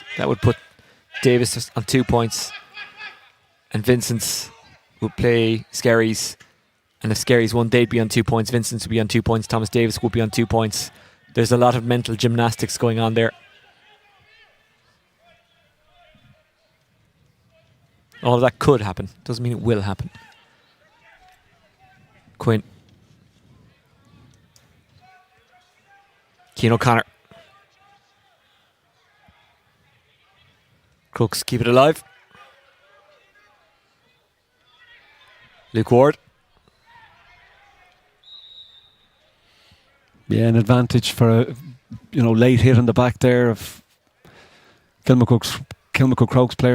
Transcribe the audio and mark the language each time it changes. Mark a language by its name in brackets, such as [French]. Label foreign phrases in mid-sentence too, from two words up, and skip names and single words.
[English] That would put Davis on 2 points. And Vincent's would play Skerry's. And if Skerry's won, they'd be on 2 points. Vincent's would be on 2 points. Thomas Davis would be on 2 points. There's a lot of mental gymnastics going on there. All of that could happen. Doesn't mean it will happen. Quinn. Cian O'Connor. Crokes keep it alive. Luke Ward. Yeah, an advantage for a late hit on the back there of Kilmacud Crokes player.